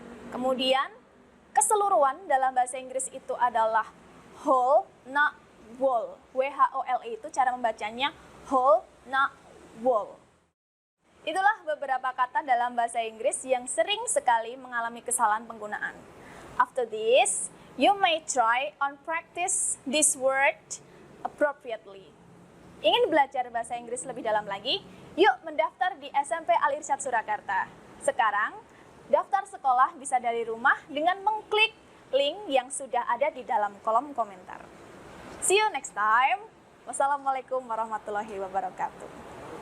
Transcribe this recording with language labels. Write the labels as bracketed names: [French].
[Indonesian] Kemudian, keseluruhan dalam bahasa Inggris itu adalah whole, not whole. WHOLE itu cara membacanya whole, not whole. Itulah beberapa kata dalam bahasa Inggris yang sering sekali mengalami kesalahan penggunaan. [English] After this, you may try on practice this word appropriately. [Indonesian] Ingin belajar bahasa Inggris lebih dalam lagi? Yuk mendaftar di SMP Al Irsyad Surakarta. Sekarang, daftar sekolah bisa dari rumah dengan mengklik link yang sudah ada di dalam kolom komentar. [English] See you next time. [Indonesian] Wassalamualaikum warahmatullahi wabarakatuh.